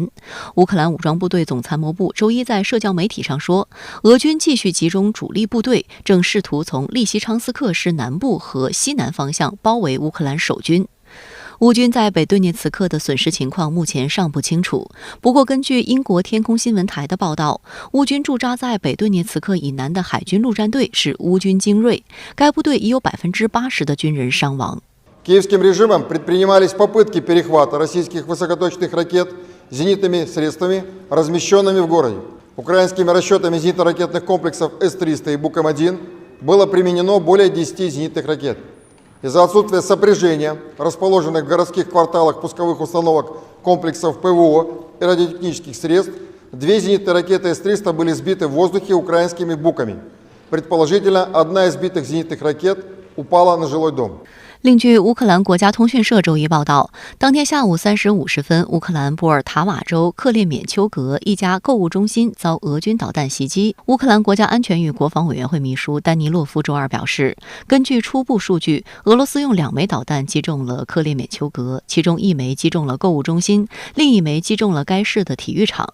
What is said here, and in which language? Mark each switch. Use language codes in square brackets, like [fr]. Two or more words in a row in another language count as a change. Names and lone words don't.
[zh] 乌克兰武装部队总参谋部周一在社交媒体上说，俄军继续集中主力部队，正试图从利西昌斯克市南部和西南方向包围乌克兰守军。乌军在北顿涅茨克的损失情况目前尚不清楚。不过，根据英国天空新闻台的报道，乌军驻扎在北顿涅茨克以南的海军陆战队是乌军精锐，该部队已有80%的军人伤亡。 [ru] Киевским режимом предпринимались попытки перехвата российских высокоточных ракет зенитными средствами, размещенными в городе. Украинскими расчетами зенитно-ракетных комплексов С-300 и Буком-1 было применено более 10 зенитных ракет.Из-за отсутствия сопряжения расположенных в городских кварталах пусковых установок комплексов ПВО и радиотехнических средств, 2 зенитные ракеты С-300 были сбиты в воздухе украинскими буками. Предположительно, одна из сбитых зенитных ракет упала на жилой дом. [zh] 另据乌克兰国家通讯社周一报道，当天下午3时50分，乌克兰波尔塔瓦州克列缅丘格一家购物中心遭俄军导弹袭击。乌克兰国家安全与国防委员会秘书丹尼洛夫周二表示，根据初步数据，俄罗斯用2枚导弹击中了克列缅丘格，其中1枚击中了购物中心，另1枚击中了该市的体育场。